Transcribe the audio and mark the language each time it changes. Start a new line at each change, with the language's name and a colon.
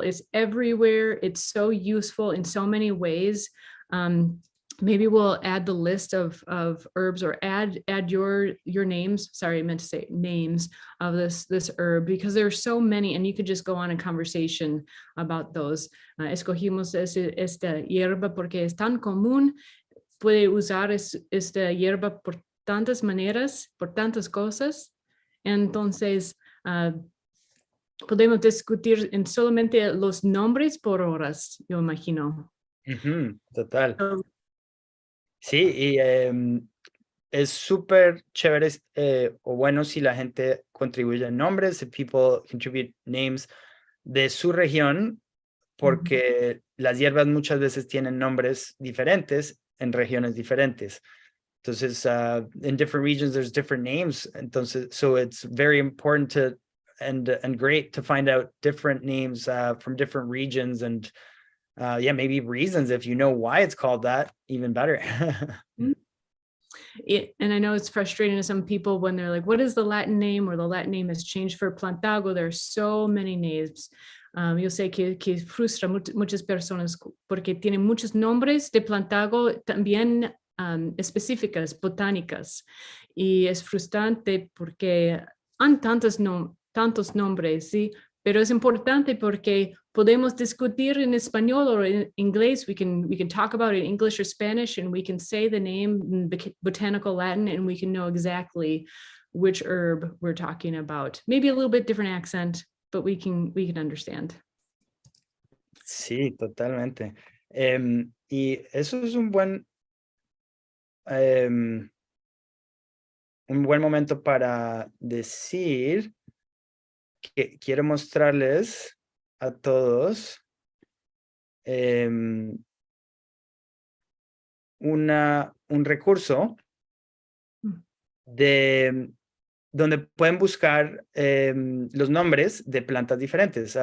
English: It's everywhere. It's so useful in so many ways. Maybe we'll add the list of herbs, or add your names. Sorry, I meant to say names of this herb, because there are so many, and you could just go on a conversation about those.
Spanish: Escogimos esta hierba porque es tan común. Puede usar esta hierba por tantas maneras, por tantas cosas. Entonces, podemos discutir en solamente los nombres por horas, yo imagino. Total. Sí, y es súper chévere o bueno si la gente contribuye nombres,
English: if people contribute names
Spanish: de su región, porque las hierbas muchas veces tienen nombres diferentes en regiones diferentes.
English: Entonces, in different regions, there's different names. Entonces, so it's very important to and great to find out different names from different regions, and yeah, maybe reasons. If you know why it's called that, even better. And I know it's frustrating to some people when they're like, what is the Latin name? Or the Latin name has changed for Plantago. There are so many names.
Spanish: Yo sé que frustra muchas personas porque tienen muchos nombres de Plantago también específicas, botánicas. Y es frustrante porque han tantos nombres, ¿sí? Pero es importante porque podemos discutir en español or in inglés.
English: We can talk about it in English or Spanish, and we can say the name in botanical Latin, and we can know exactly which herb we're talking about. Maybe a little bit different accent, but we can understand.
Spanish: Sí, totalmente. Y eso es un buen momento para decir que quiero mostrarles a todos un recurso de donde pueden buscar los nombres de plantas diferentes.